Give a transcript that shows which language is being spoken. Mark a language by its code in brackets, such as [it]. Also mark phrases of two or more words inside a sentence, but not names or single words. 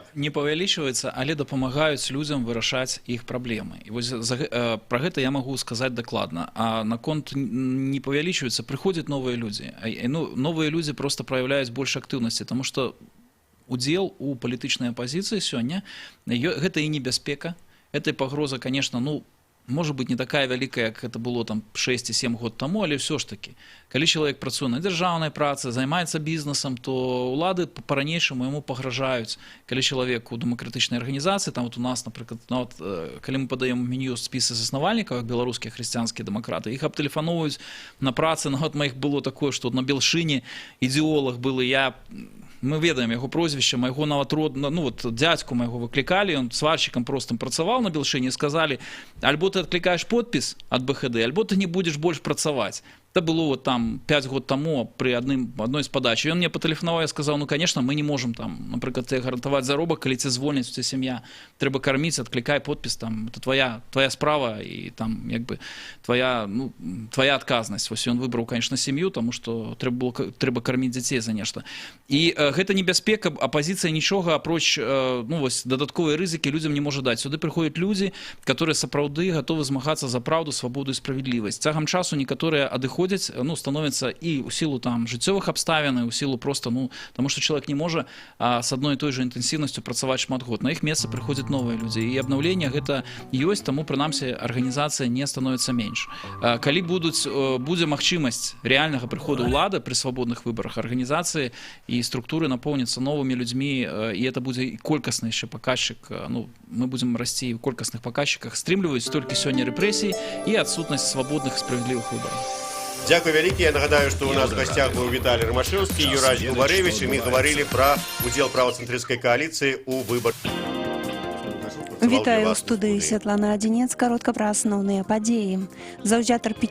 [be] Не павялічваецца, але дапамагаюць людзям вырашаць іх праблемы. І вось пра гэта я магу сказаць дакладна. А наконт не павялічваецца, прыходзяць новыя людзі. Новыя людзі проста праяўляюць больш актыўнасці, таму што удзел у палітычнай апазіцыі сёння гэта і небяспека. Эта пагроза, [ru] конечно, может быть, не такая [be] вялікая, як [ru] это было [be] 6-7 год таму, але ўсё ж таки, калі чалавек працуе на дзяржаўнай працы, займаецца бізнесам, то ўлады па-ранейшаму яму пагражаюць. Калі чалавек у дэмакратычнай арганізацыі, у нас, напрыклад, калі мы падаем меню спісы заснавальнікаў, беларускія хрысціянскія дэмакраты, іх абтэлефануюць на працы, нават маіх было такое, што на Белшыне ідэолаг был, і мы ведаем яго прозвішча, майго нават дзядзьку майго выклікалі, ён сварщикам простым працаваў на Белшыне, і сказалі: альбо ты адклікаеш подпіс ад БХД, альбо ты не будзеш больш працаваць. [ru] Это было [be] 5 год таму [ru] при одной [be] з падач. Ён мне патэлефанаваў, я сказаў: [ru] конечно, мы не можем [be] напрыклад, тебе гарантаваць заробак, калі цябе звольняць, у цябе сям'я, трэба карміць, адклікай подпіс, это твоя справа, і твоя адказнасць. Вось ён выбраў, конечно, сям'ю, таму што трэба карміць дзяцей за нешта. І гэта небяспека, апазіцыя нічога апроч дадатковыя рызыкі людзям не можа даць. Сюды прыходзяць людзі, которые сапраўды гатовы змагацца за праўду, свабоду і справядлівасць. Цягам часу некаторыя адыходзяць, [ru] становятся и у силу [be] жыццёвых абставін, [ru] у силу просто, потому что человек не может с одной и той же интенсивностью [be] працаваць шмат год. [ru] На их место приходят новые люди. И обновление [be] гэта ёсць, тому прынамсі [ru] организация не становится меньше. [be] Калі будзе магчымасць [ru] реального приходу улады при свободных выборах, организации и структуры наполнятся новыми людьми, и это будет и колькостный еще показчик. Мы будем расти в колькостных показчиках, [be] стрымліваюць толькі сёння рэпрэсіі [ru] и отсутность свободных и справедливых выборов. [be] Дякую вялікі. Я нагадаю, што у нас в гостях быў Віталій Ромашэўскі, Юрай Губарэвіч, і мы гаварылі пра удзел правацэнтрысцкай кааліцыі ў выбарах. Вітаю ў студыі Святлана Адзінец. Каротка пра асноўныя падзеі. Заўзятар